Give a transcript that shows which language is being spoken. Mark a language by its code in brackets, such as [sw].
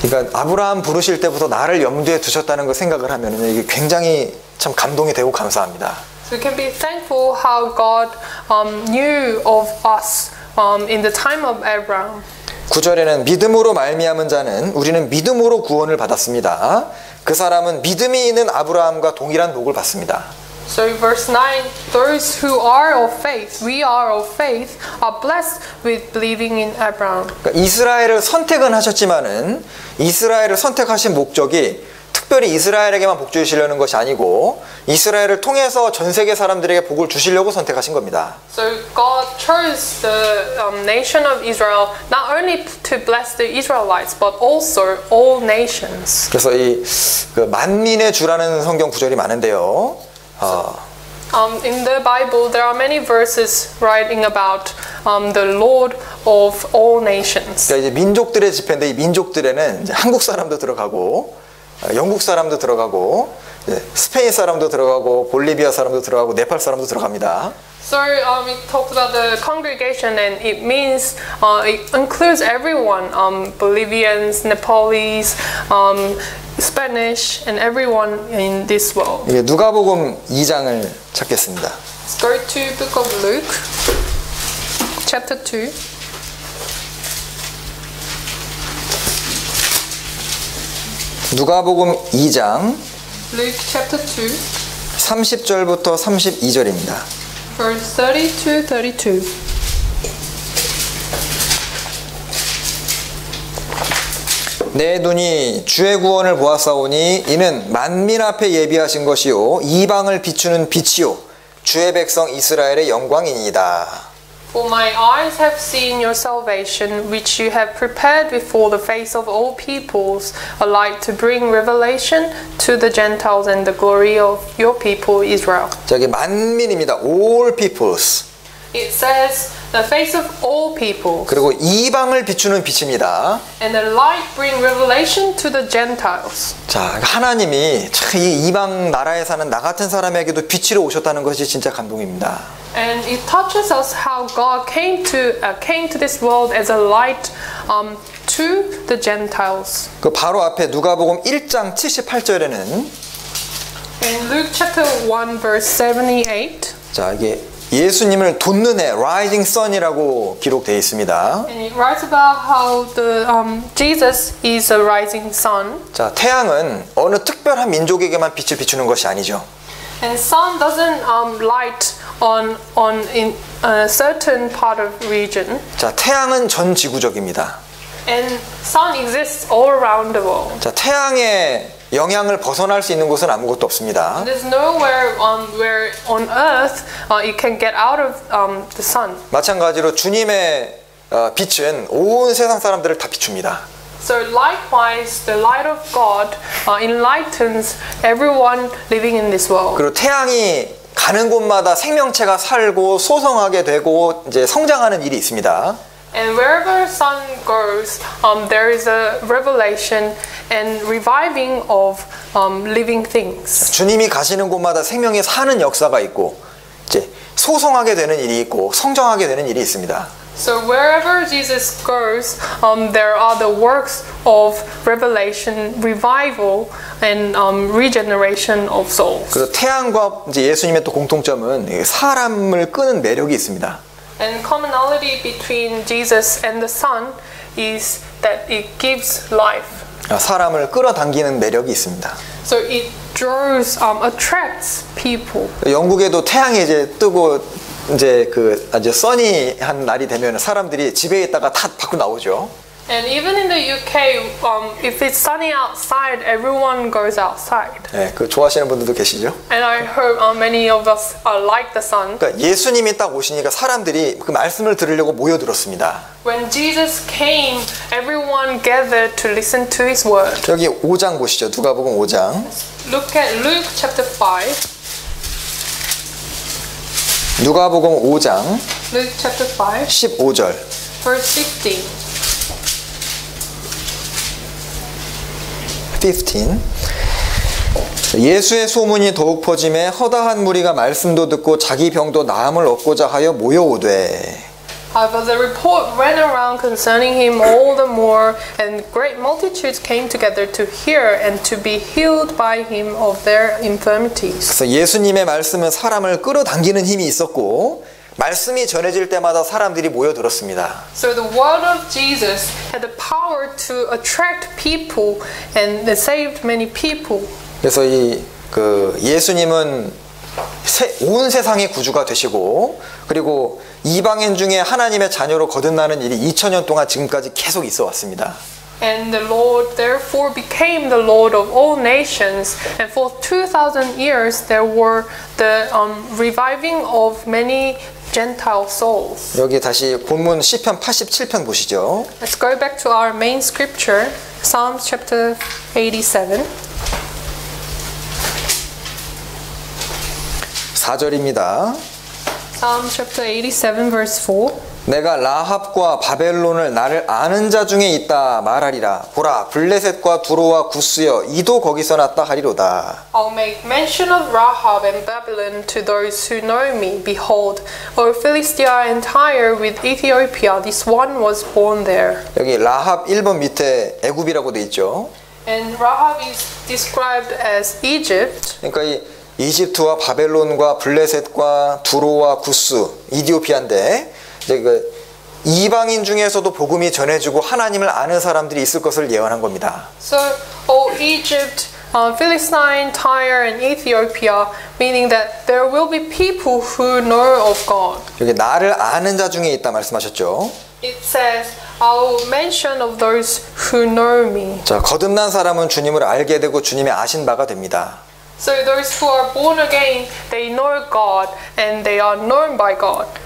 [ko] 그러니까 아브라함 부르실 때부터 나를 염두에 두셨다는 걸 생각을 하면 이게 굉장히 참 감동이 되고 감사합니다. [en] So we can be thankful how God knew of us in the time of Abraham. [ko] 9절에는 믿음으로 말미암은 자는 우리는 믿음으로 구원을 받았습니다. 그 사람은 믿음이 있는 아브라함과 동일한 복을 받습니다. [en] So verse 9, those who are of faith, we are of faith, are blessed with believing in Abraham. [ko] 그러니까 이스라엘을 선택은 하셨지만은 이스라엘을 선택하신 목적이 특별히 이스라엘에게만 복 주시려는 것이 아니고 이스라엘을 통해서 전 세계 사람들에게 복을 주시려고 선택하신 겁니다. [en] So God chose the nation of Israel not only to bless the Israelites but also all nations. [ko] 그래서 이 만민의 주라는 성경 구절이 많은데요. [en] In the Bible, there are many verses writing about the Lord of all nations. [ko] 그러니까 이제 민족들의 집회인데 이 민족들에는 이제 한국 사람도 들어가고 영국 사람도 들어가고 스페인 사람도 들어가고 볼리비아 사람도 들어가고 네팔 사람도 들어갑니다. [en] So it talks about the congregation and it means it includes everyone, Bolivians, Nepalese, Spanish, and everyone in this world. [ko] 이게 누가복음 2장을 찾겠습니다. [en] Let's go to Book of Luke, chapter 2. [ko] 누가복음 2장 [en] Luke chapter 2, [ko] 30절부터 32절입니다. [en] verse 30 to 32. [ko] 내 눈이 주의 구원을 보았사오니 이는 만민 앞에 예비하신 것이요 이방을 비추는 빛이요 주의 백성 이스라엘의 영광이니이다. [en] For my eyes have seen your salvation, which you have prepared before the face of all peoples, a light to bring revelation to the Gentiles and the glory of your people Israel. [ko] 저기 만민입니다. [en] All peoples. It says the face of all peoples, [ko] 그리고 이방을 비추는 빛입니다. [en] and the light bring revelation to the Gentiles. [ko] 자, 하나님이 참 이 이방 나라에 사는 나 같은 사람에게도 빛으로 오셨다는 것이 진짜 감동입니다. [en] And it touches us how God came to this world as a light to the Gentiles. [ko] 그 바로 앞에 누가복음 1장 78절에는 [en] In Luke chapter 1 verse 78, [ko] 자, 이게 예수님을 돋는 해, [en] rising sun [ko] 이라고 기록되어 있습니다. [en] and it writes about how the Jesus is a rising sun. [ko] 자, 태양은 어느 특별한 민족에게만 빛을 비추는 것이 아니죠. [en] And sun doesn't light on in a certain part of region. [ko] 자, 태양은 전 지구적입니다. [en] And sun exists all around the world. [ko] 자, 태양의 영향을 벗어날 수 있는 곳은 아무것도 없습니다. [en] There's nowhere where on earth it can get out of the sun. [ko] 마찬가지로 주님의 빛은 온 세상 사람들을 다 비춥니다. [en] So likewise, the light of God enlightens everyone living in this world. [ko] 그리고 태양이 가는 곳마다 생명체가 살고 소성하게 되고 이제 성장하는 일이 있습니다. [en] And wherever sun goes, there is a revelation and reviving of living things. [ko] 주님이 가시는 곳마다 생명이 사는 역사가 있고 이제 소성하게 되는 일이 있고 성장하게 되는 일이 있습니다. [en] So wherever Jesus goes, there are the works of revelation, revival, and regeneration of souls. [ko] 그래서 태양과 이제 예수님의 또 공통점은 사람을 끄는 매력이 있습니다. [en] And commonality between Jesus and the Son is that it gives life. [ko] 사람을 끌어당기는 매력이 있습니다. [en] So it draws, attracts people. [ko] 영국에도 태양이 이제 뜨고 이제 그 아주 써니한 날이 되면 사람들이 집에 있다가 다 밖으로 나오죠. [en] And even in the UK, if it's sunny outside, everyone goes outside. [ko] 네, 그 좋아하시는 분들도 계시죠. [en] And I heard many of us like the sun. [ko] 그러니까 예수님이 딱 오시니까 사람들이 그 말씀을 들으려고 모여들었습니다. [en] When Jesus came, everyone gathered to listen to his word. [ko] 여기 5장 보시죠. 누가복음 5장. [en] Look at Luke chapter 5. [ko] 누가복음 5장 [en] Luke chapter 5, [ko] 15절. [en] verse 15. 15. [ko] 예수의 소문이 더욱 퍼짐에 허다한 무리가 말씀도 듣고 자기 병도 나음을 얻고자 하여 모여오되. [en] But the report ran around concerning him all the more, and great multitudes came together to hear and to be healed by him of their infirmities. [ko] 그래서 예수님의 말씀은 사람을 끌어당기는 힘이 있었고 말씀이 전해질 때마다 사람들이 모여들었습니다. [en] So the word of Jesus had the power to attract people, and it saved many people. [ko] 그래서 그 예수님은 온 세상의 구주가 되시고 그리고 이방인 중에 하나님의 자녀로 거듭나는 일이 2000년 동안 지금까지 계속 있어 왔습니다. [en] And the Lord therefore became the Lord of all nations, and for 2000 years there were the reviving of many Gentile souls. [ko] 여기 다시 본문 시편 87편 보시죠. [en] Let's go back to our main scripture, Psalms chapter 87. [ko] 4절입니다. [en] Psalm chapter 87 verse 4. [ko] 내가 라합과 바벨론을 나를 아는 자 중에 있다 말하리라. 보라 블레셋과 두로와 구스여 이도 거기서 났다 하리로다. [en] I'll make mention of Rahab and Babylon to those who know me. Behold, O Philistia and Tyre with Ethiopia, this one was born there. [ko] 여기 라합 1번 밑에 애굽이라고 돼 있죠. [en] And Rahab is described as Egypt. [ko] 그러니까 이 이집트와 바벨론과 블레셋과 두로와 구스, 이디오피아인데 이제 그 이방인 중에서도 복음이 전해지고 하나님을 아는 사람들이 있을 것을 예언한 겁니다. [en] So, O Egypt, Philistine, Tyre, and Ethiopia, meaning that there will be people who know of God. [ko] 여기 나를 아는 자 중에 있다 말씀하셨죠. [en] It says, I'll mention of those who know me. [ko] 자, 거듭난 사람은 주님을 알게 되고 주님의 아신 바가 됩니다. [en] So those who are born again, they know God and they are known by God.